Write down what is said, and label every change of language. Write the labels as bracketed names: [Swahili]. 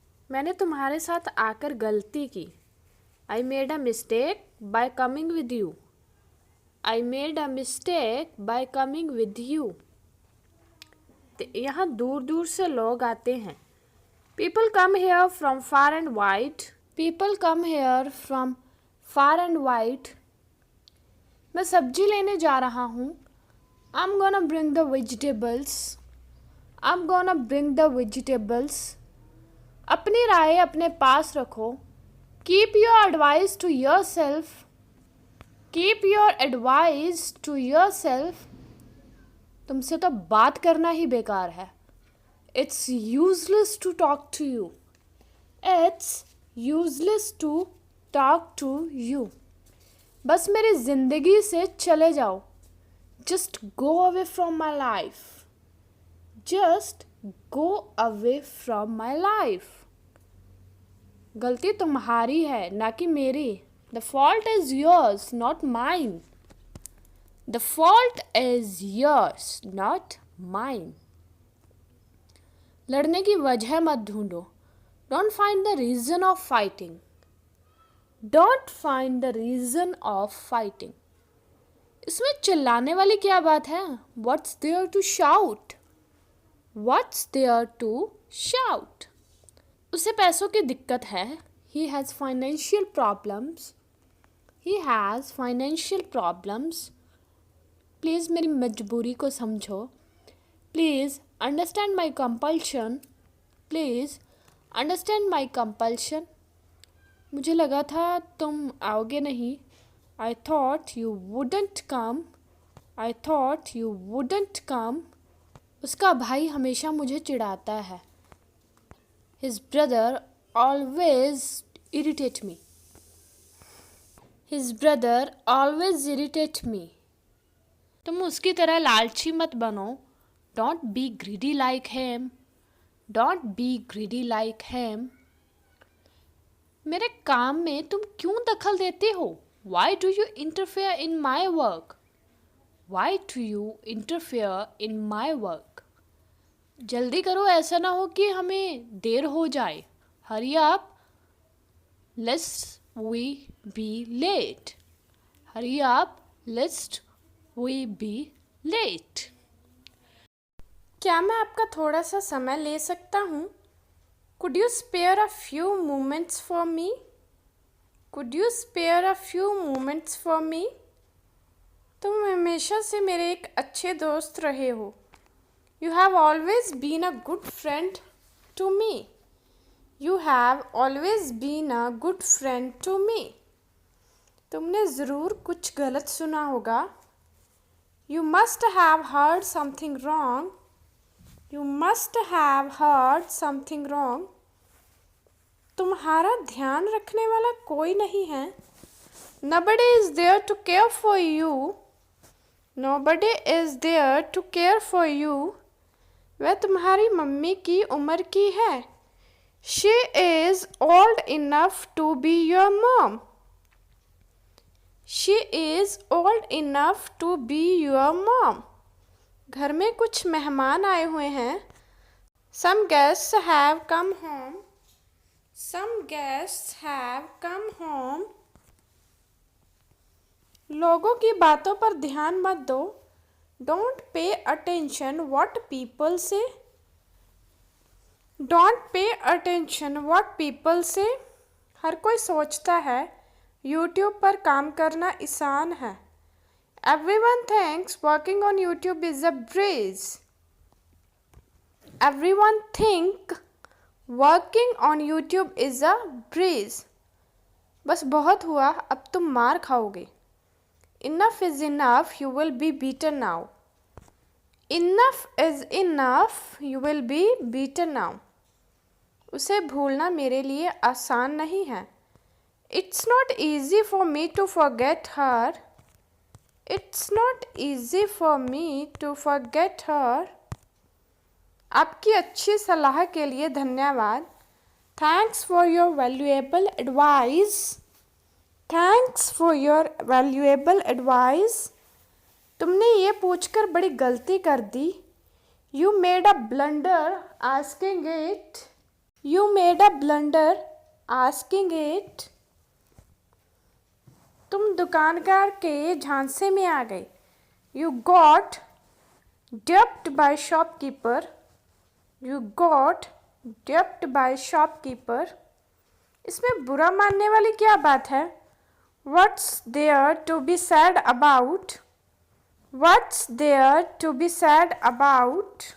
[Hindi] मैंने तुम्हारे साथ आकर गलती की. [English] I made a mistake by coming with you. I made a mistake by coming with you. [Hindi] यहाँ दूर दूर से लोग आते हैं. [English] People come here from far and wide. People come here from far and wide. [Hindi] मैं सब्जी लेने जा रहा हूँ. [English] I'm gonna bring the vegetables. I'm gonna bring the vegetables. [Hindi] अपनी राय अपने पास रखो. [English] Keep your advice to yourself. Keep your advice to yourself. [Hindi] तुमसे तो बात करना ही बेकार है. [English] It's useless to talk to you. It's useless to talk to you. [Hindi] बस मेरी ज़िंदगी से चले जाओ. [English] Just go away from my life. Just go away from my life. [Hindi] गलती तुम्हारी है ना कि मेरी. [English] The fault is yours, not mine. The fault is yours, not mine. [Hindi] लड़ने की वजह मत ढूंढो. [English] Don't find the reason of fighting. Don't find the reason of fighting. [Hindi] इसमें चिल्लाने वाली क्या बात है? [English] What's there to shout? What's there to shout? [Hindi] उसे पैसों की दिक्कत है. [English] He has financial problems. He has financial problems. [Hindi] Please मेरी मजबूरी को समझो. [English] Please understand my compulsion. Please understand my compulsion. [Hindi] मुझे लगा था तुम आओगे नहीं. [English] I thought you wouldn't come. I thought you wouldn't come. [Hindi] उसका भाई हमेशा मुझे चिढ़ाता है. [English] His brother always irritates me. His brother always irritates me. [Hindi] तुम उसकी तरह लालची मत बनो. [English] Don't be greedy like him. Don't be greedy like him. [Hindi] मेरे काम में तुम क्यों दखल देते हो? [English] Why do you interfere in my work? Why do you interfere in my work? [Hindi] जल्दी करो, ऐसा ना हो कि हमें देर हो जाए. [English] Hurry up, lest we be late. Hurry up, lest we be late. [Hindi] क्या मैं आपका थोड़ा सा समय ले सकता हूँ? [English] Could you spare a few moments for me? Could you spare a few moments for me? [Hindi] तुम हमेशा से मेरे एक अच्छे दोस्त रहे हो. [English] You have always been a good friend to me. You have always been a good friend to me. [Hindi] तुमने ज़रूर कुछ गलत सुना होगा. [English] You must have heard something wrong. You must have heard something wrong. [Hindi] तुम्हारा ध्यान रखने वाला कोई नहीं है. [English] Nobody is there to care for you. Nobody is there to care for you. [Hindi] वह तुम्हारी मम्मी की उम्र की है. [English] She is old enough to be your mom. She is old enough to be your mom. [Hindi] घर में कुछ मेहमान आए हुए हैं. [English] Some guests have come home. Some guests have come home. [Hindi] लोगों की बातों पर ध्यान मत दो. [English] Don't pay attention what people say. Don't pay attention what people say. [Hindi] हर कोई सोचता है YouTube पर काम करना आसान है. [English] Everyone thinks working on YouTube is a breeze. Everyone think working on YouTube is a breeze. [Hindi] बस बहुत हुआ, अब तुम मार खाओगे. [English] Enough is enough, you will be beaten now. Enough is enough, you will be beaten now. [Hindi] उसे भूलना मेरे लिए आसान नहीं है. [English] It's not easy for me to forget her. It's not easy for me to forget her. [Hindi] आपकी अच्छी सलाह के लिए धन्यवाद. [English] Thanks for your valuable advice. Thanks for your valuable advice. [Hindi] तुमने ये पूछकर बड़ी गलती कर दी. [English] You made a blunder asking it. You made a blunder asking it. [Hindi] तुम दुकानदार के झांसे में आ गए. [English] You got duped by shopkeeper. You got duped by shopkeeper. [Hindi] इसमें बुरा मानने वाली क्या बात है? [English] What's there to be sad about? What's there to be sad about?